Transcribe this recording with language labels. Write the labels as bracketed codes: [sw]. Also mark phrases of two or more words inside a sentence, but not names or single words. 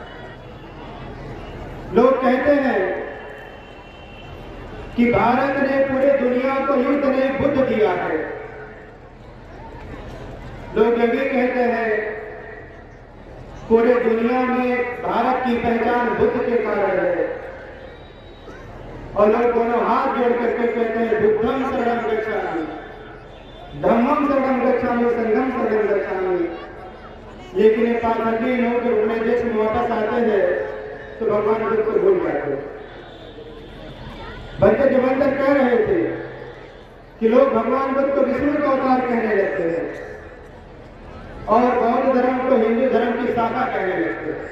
[hi] लोग कहते हैं कि भारत ने पूरे दुनिया को युद्ध ने बुद्ध दिया है। लोग ये भी कहते हैं पूरे दुनिया में भारत की पहचान बुद्ध के कारण है। और लोग दोनों हाथ जोड़ करके कहते हैं [pi] बुद्धम शरणं गच्छामि, धम्मम शरणं गच्छामि, संघम शरणं गच्छामि। [hi] लेकिन ये पाखंडी लोग अपने देश में वापस आते हैं तो भगवान बुद्ध को भूल जाते हैं। भक्त जबंतर कह रहे थे कि लोग भगवान बुद्ध को विष्णु का अवतार कहने लगते हैं और बौद्ध धर्म को हिंदू धर्म की शाखा कहने लगते हैं।